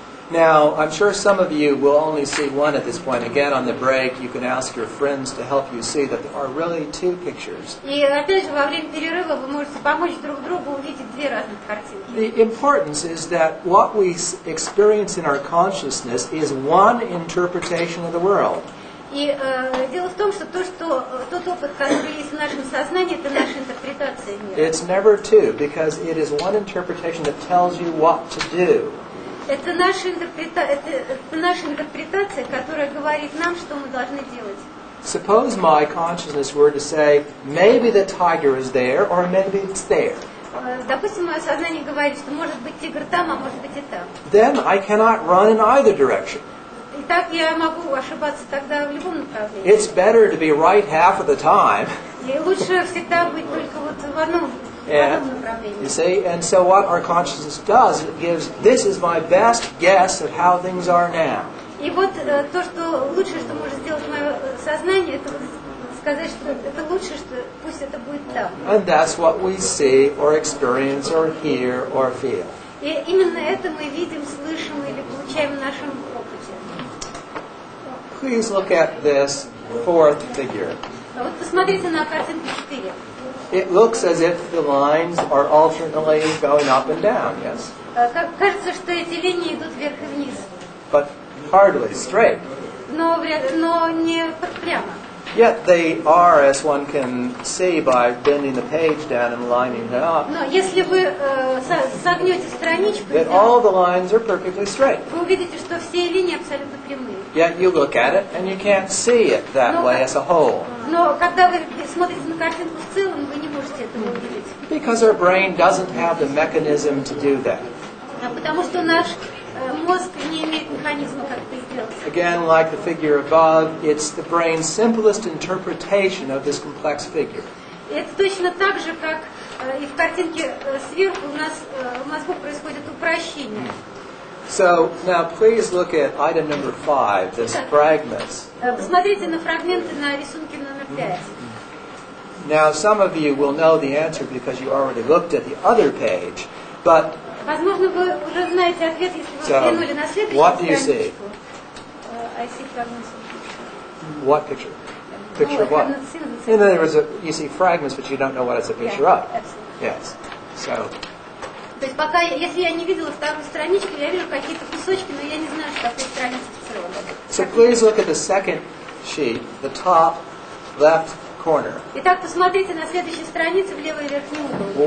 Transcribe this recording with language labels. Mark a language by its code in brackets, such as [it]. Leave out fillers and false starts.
[en] Now, I'm sure some of you will only see one at this point. Again, on the break, you can ask your friends to help you see that there are really two pictures. [ru] И опять же, во время перерыва вы можете помочь друг другу увидеть две разных картинки. [en] The importance is that what we experience in our consciousness is one interpretation of the world. [ru] И дело в том, что тот опыт, который есть в нашем сознании, это наша интерпретация мира. [en] It's never two, because it is one interpretation that tells you what to do. [ru] Это наша интерпретация, которая говорит нам, что мы должны делать. [en] Suppose my consciousness were to say, maybe the tiger is there, or maybe it's there. [ru] Допустим, мое сознание говорит, что может быть тигр там, а может быть и там. [en] Then I cannot run in either direction. [ru] И так я могу ошибаться тогда в любом направлении. [en] It's better to be right half of the time. [ru] И лучше всегда быть только вот в одном направлении. [en] You see, and so what our consciousness does, it gives, this is my best guess at how things are now. [ru] И вот то, что лучшее, что может сделать мое сознание, это сказать, что это лучше, что пусть это будет там. [en] And that's what we see or experience or hear or feel. [ru] И именно это мы видим, слышим или получаем в нашем опыте. [en] Please look at this fourth figure. [ru] Вот посмотрите на картинку 4. [en] It looks as if the lines are alternately going up and down, yes? [ru] Кажется, что эти линии идут вверх и вниз. [en] But hardly straight. [ru] Но не прямо. [en] Yet they are, as one can see by bending the page down and lining it up, [ru] Но если вы согнете страничку, [en] that all the lines are perfectly straight. [ru] вы увидите, что все линии абсолютно прямые. [en] Yet you look at it and you can't see it that way as a whole. [ru] Но когда вы смотрите на картинку в целом, вы не можете этого увидеть. [en] Because our brain doesn't have the mechanism to do that. [ru] Потому что наш мозг не имеет механизма, как это сделать. [en] Again, like the figure above, it's the brain's simplest interpretation of this complex figure. [ru] И это точно так же, как и в картинке сверху у нас в мозгу происходит упрощение. [en] So now please look at item number 5, this fragments. [ru] Посмотрите на фрагменты на рисунке номер 5. [en] Now some of you will know the answer because you already looked at the other page, but [ru] Возможно, вы уже знаете ответ, если вы взглянули на следующую [en] what do you see? [ru] страничку. [en] I see fragments. What picture? Picture of what? In other words, you see fragments, but you don't know what it's a picture of. Yes. So. [ru] То есть пока, если я не видела вторую страничку, я вижу какие-то кусочки, но я не знаю, что такое страница в целом. [en] So please look at the second sheet, the top left corner. [ru] Итак, посмотрите на следующей странице в левый верхний угол.